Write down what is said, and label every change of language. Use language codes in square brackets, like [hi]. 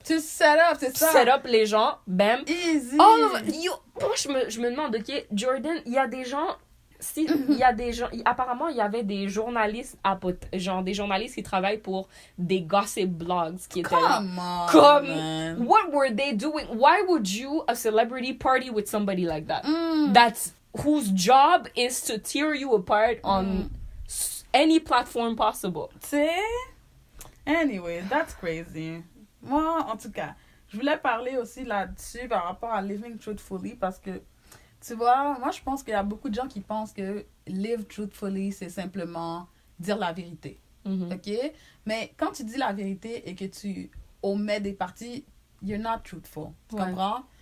[fr] Tu set up, c'est ça. Tu set up les gens, bam. [en] Easy. [fr] Yo, moi, je me demande, ok, Jordan, il y a des gens... il y a des gens... Apparemment, il y avait des journalistes genre des journalistes qui travaillent pour des gossip blogs qui étaient là. [en] Come on, man. What were they doing? Why would you, a celebrity, party with somebody like that? That's whose job is to tear you apart on any platform possible. Tu sais? Anyway, that's crazy. [fr] Moi, en tout cas, je voulais parler aussi là-dessus par rapport à living truthfully parce que, tu vois, moi, je pense qu'il y a beaucoup de gens qui pensent que live truthfully, c'est simplement dire la vérité. OK? Mais quand tu dis la vérité et que tu omets des parties, you're not truthful. Tu comprends?